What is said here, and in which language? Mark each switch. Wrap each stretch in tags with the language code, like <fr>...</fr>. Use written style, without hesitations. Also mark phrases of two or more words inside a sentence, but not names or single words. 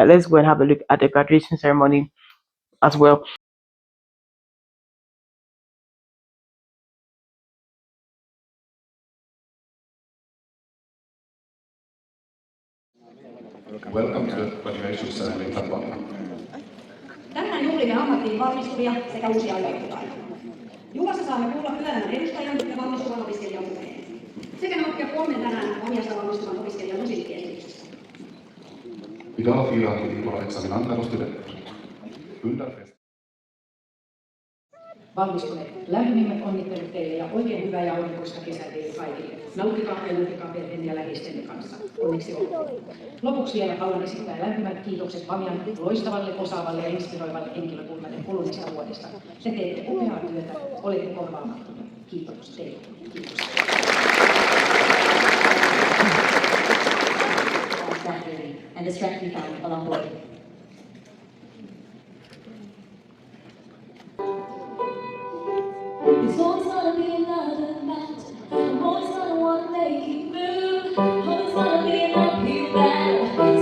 <en>Let's go and have a look at the graduation ceremony as well. Welcome to the graduation ceremony at Vamia.</en> <fi>Tänään juhlimme ammattiin valmistuvia sekä uusia ylioppilaita. Juhlassa saamme kuulla työelämän edustajan ja valmistuvan opiskelijan puheen. Sekä nauttia kolmen tänään Vamiasta valmistuvan opiskelijan musiikkiesityksestä.</fi> <sv>Idag firar vi våra examinanter och studenter.</sv> <fi>Valmistuneet, lämpimimmät onnittelut teille ja oikein hyvää ja onnellista kesää teille kaikille. Nauttikaa ja nauttikaa perheen ja läheistenne kanssa. Onneksi olkoon. Lopuksi vielä haluan esittää lämpimät kiitokset Vamian loistavalle, osaavalle ja inspiroivalle henkilökunnalle kuluneesta vuodesta. Te teette upeaa työtä, olette korvaamattomia. Kiitos teille. Kiitos.</fi> <en>And the strength we found along the way. It's always gonna be another mountain. I'm always gonna wanna make you move. Always gonna be an uphill battle.</en>